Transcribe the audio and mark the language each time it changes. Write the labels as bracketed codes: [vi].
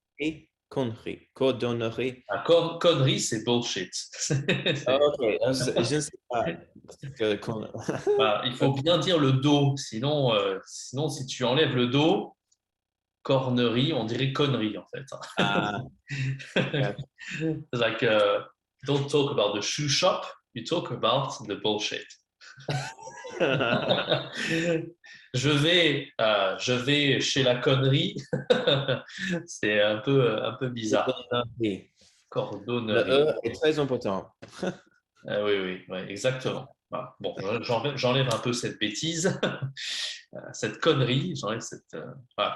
[fr] Cordonnerie. Connerie. Cordonnerie. Ah, connerie, c'est bullshit. Ah, C'est- OK. Je ne sais pas. voilà, il faut bien dire le do, sinon si tu enlèves le do, cornerie, on dirait connerie en fait. [en] Ah, yeah. It's like, don't talk about the shoe shop, you talk about the bullshit. [fr] Je vais chez la connerie. C'est un peu bizarre. Cordonnerie. Le Cordonnerie. E est très important. Oui, oui, ouais, exactement. Voilà. Bon, j'enlève un peu cette bêtise, cette connerie. J'enlève cette. Voilà.